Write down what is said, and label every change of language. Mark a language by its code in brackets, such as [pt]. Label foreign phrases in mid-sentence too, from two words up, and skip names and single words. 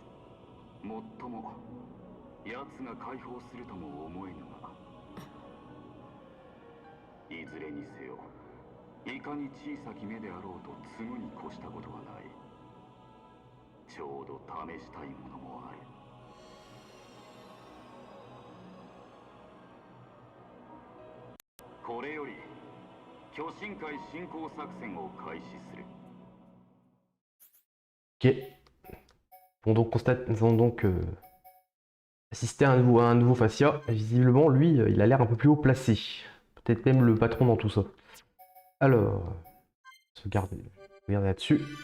[ja] もっとも奴が解放するとも思えぬが、いずれにせよいかに小さき目であろうと継ぐに越したことはない。ちょうど試したいものもある。これより巨神界侵攻作戦を開始する。 [fr] Ok. Bon, donc constatons donc assister à un nouveau fascia. Visiblement, lui, il a l'air un peu plus haut placé. Peut-être même le patron dans tout ça. Alors, regardez là-dessus.